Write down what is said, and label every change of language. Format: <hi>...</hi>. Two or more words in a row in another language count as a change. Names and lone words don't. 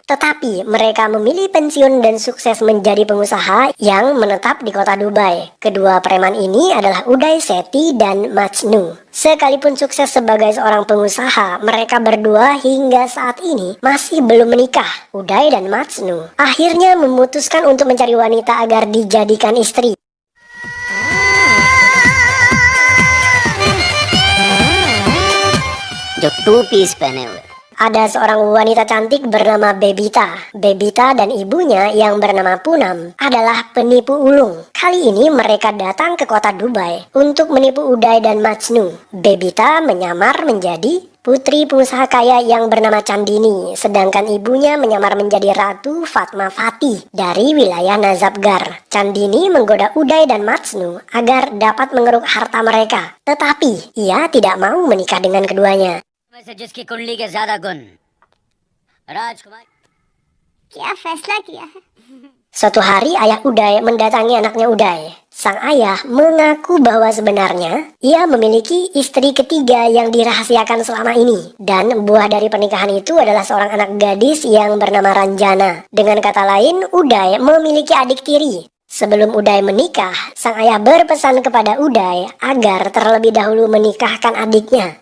<id>Tetapi mereka memilih pensiun dan sukses menjadi pengusaha yang menetap di kota Dubai. Kedua preman ini adalah Uday Seti dan Majnu. Sekalipun sukses sebagai seorang pengusaha, mereka berdua hingga saat ini masih belum menikah. Uday dan Majnu akhirnya memutuskan untuk mencari wanita agar dijadikan istri.</id> <hi>जो</hi> <en>two piece</en> <hi>पहने हुए</hi> <id>Ada seorang wanita cantik bernama Bebita. Bebita dan ibunya yang bernama Punam adalah penipu ulung. Kali ini mereka datang ke kota Dubai untuk menipu Uday dan Majnu. Bebita menyamar menjadi putri pengusaha kaya yang bernama Chandini, sedangkan ibunya menyamar menjadi Ratu Fatma Fatih dari wilayah Nazabgar. Chandini menggoda Uday dan Majnu agar dapat mengeruk harta mereka, tetapi ia tidak mau menikah dengan keduanya.</id> <hi>वैसे जिसकी कुंडली के ज्यादा गुण राजकुमार क्या फैसला किया है?</hi> <id>Suatu hari ayah Uday mendatangi anaknya Uday. Sang ayah mengaku bahwa sebenarnya ia memiliki istri ketiga yang dirahasiakan selama ini. Dan buah dari pernikahan itu adalah seorang anak gadis yang bernama Ranjana. Dengan kata lain, Uday memiliki adik tiri. Sebelum Uday menikah, sang ayah berpesan kepada Uday agar terlebih dahulu menikahkan adiknya.</id>